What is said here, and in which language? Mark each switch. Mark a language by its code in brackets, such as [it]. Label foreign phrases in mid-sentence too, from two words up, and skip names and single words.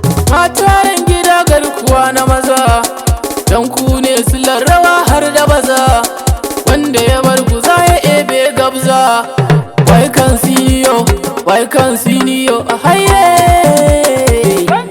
[ha] Mata yan gida garkuwa na maza, dan ku ne silar rawa har da baza. Wanda ya bar ku za ya ebe gabza. [en] Why can't see you? Why can't see you? [ha] A haye.